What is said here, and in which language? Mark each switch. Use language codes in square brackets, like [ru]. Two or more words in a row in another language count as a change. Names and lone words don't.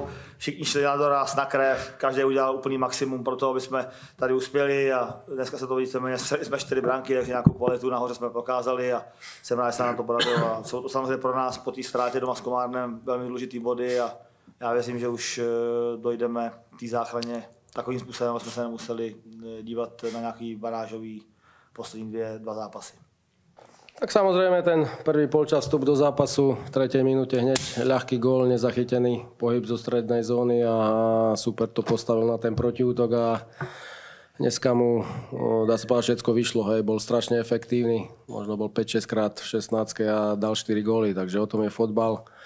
[cs] Všichni šli na doraz, na krev, každý udělal úplný maximum pro to, aby jsme tady uspěli a dneska se to víceméně, jsme 4 branky, takže nějakou kvalitu nahoře jsme prokázali a jsem rád, že se nám to podařilo. A jsou to samozřejmě pro nás po té ztrátě doma s Komárnem velmi důležitý body a já věřím, že už dojdeme k té záchraně takovým způsobem, aby jsme se nemuseli dívat na nějaký barážový poslední 2 zápasy. [sk] Tak samozrejme ten prvý polčas vstup do zápasu v 3. minúte hneď ľahký gól, nezachytený pohyb zo strednej zóny a super to postavil na ten protiútok a dneska mu, dá sa povedať, všetko vyšlo, hej, bol strašne efektívny, možno bol 5-6 krát v 16 a dal 4 góly, takže o tom je fotbal.